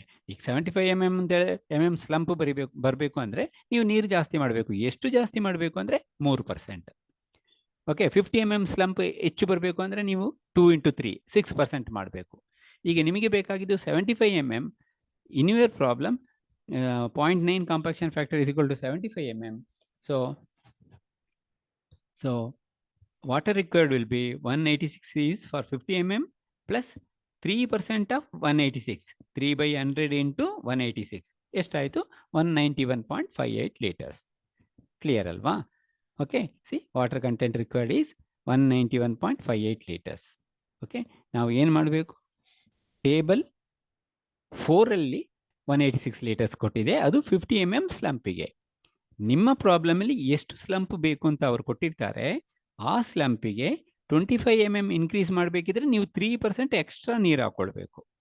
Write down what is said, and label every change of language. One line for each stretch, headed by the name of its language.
Kannada: ಈಗ 75 mm slump ಬರಬೇಕು ಅಂದರೆ ನೀವು ನೀರು ಜಾಸ್ತಿ ಮಾಡಬೇಕು. ಎಷ್ಟು ಜಾಸ್ತಿ ಮಾಡಬೇಕು ಅಂದರೆ 3%. ಓಕೆ, 50 mm ಸ್ಲಂಪ್ ಹೆಚ್ಚು ಬರಬೇಕು ಅಂದರೆ ನೀವು 2 into 3, 6% ಮಾಡಬೇಕು. ಈಗ ನಿಮಗೆ ಬೇಕಾಗಿದ್ದು 75 mm.
English: In your problem, 0.9 compaction factor is equal to 75 mm. So water required will be 186 is for 50 mm plus 3% of 186. 3 by 100 into 186.
Kannada: ಎಷ್ಟಾಯಿತು?
English: 191.58 liters. Clear alva? Okay, see, water content required is 191.58 liters.
Kannada: Okay, ನಾವು ಏನು ಮಾಡಬೇಕು, table 4ಅಲ್ಲಿ 186 litres ಕೊಟ್ಟಿದೆ, ಅದು 50 mm ಸ್ಲಂಪಿಗೆ. ನಿಮ್ಮ ಪ್ರಾಬ್ಲಮಲ್ಲಿ ಎಷ್ಟು slump ಬೇಕು ಅಂತ ಅವ್ರು ಕೊಟ್ಟಿರ್ತಾರೆ, ಆ ಸ್ಲಂಪಿಗೆ 25 mm ಇನ್ಕ್ರೀಸ್ ಮಾಡಬೇಕಿದ್ರೆ ನೀವು 3% ಎಕ್ಸ್ಟ್ರಾ ನೀರು ಹಾಕೊಳ್ಬೇಕು.